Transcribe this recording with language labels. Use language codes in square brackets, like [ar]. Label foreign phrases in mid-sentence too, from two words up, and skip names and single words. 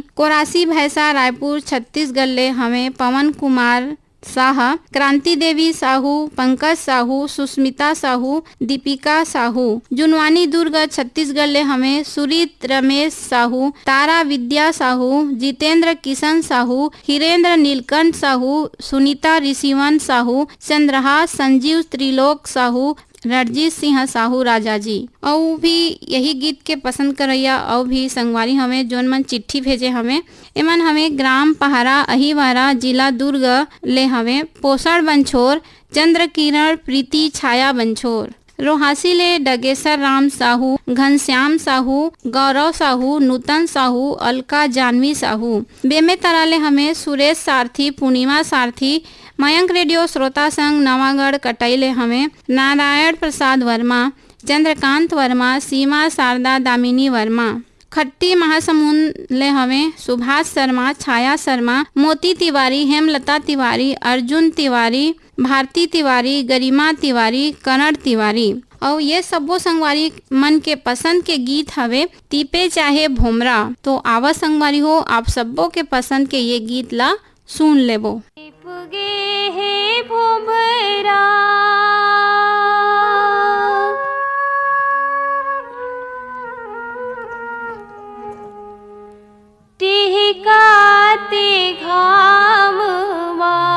[hne] कोरासी भैंसा रायपुर छत्तीसगढ़ ले हमें पवन कुमार शाह, क्रांति देवी साहू, पंकज साहू, सुस्मिता साहू, दीपिका साहू, जुनवानी दुर्ग छत्तीसगढ़ ले हमें सुरीत रमेश साहू, तारा विद्या साहू, जितेंद्र किशन साहू, हिरेंद्र नीलकंठ साहू, सुनीता ऋषिवन साहू, चंद्रहास संजीव त्रिलोक साहू, रणजीत सिंह साहू राजा जी। और भी यही गीत के पसंद करैया और भी संगवारी हमें जोन मन चिट्ठी भेजे हमें, एमन हमें ग्राम पहाड़ा अहिवारा जिला दुर्ग ले हमें पोषण बंछोर, चंद्र किरण प्रीति छाया बंछोर, रोहासी ले डगेसर राम साहू, घनश्याम साहू, गौरव साहू, नूतन साहू, अलका जानवी साहू, बेमे तराले हमें सुरेश सारथी, पूर्णिमा सारथी, मयंक रेडियो श्रोता संघ नवागढ़ कटैले हमें नारायण प्रसाद वर्मा, चंद्रकांत वर्मा, सीमा शारदा दामिनी वर्मा, खट्टी महासमुंद ले हमें सुभाष शर्मा, छाया शर्मा, मोती तिवारी, हेमलता तिवारी, अर्जुन तिवारी, भारती तिवारी, गरिमा तिवारी, करण तिवारी। और ये सबो संगवारी मन के पसंद के गीत हवे तीपे चाहे भोमरा। तो आवा संगवारी हो, आप सबो के पसंद के ये गीत ला सुन लेबो। पुगे हे भोमरा टिहकाते घामवा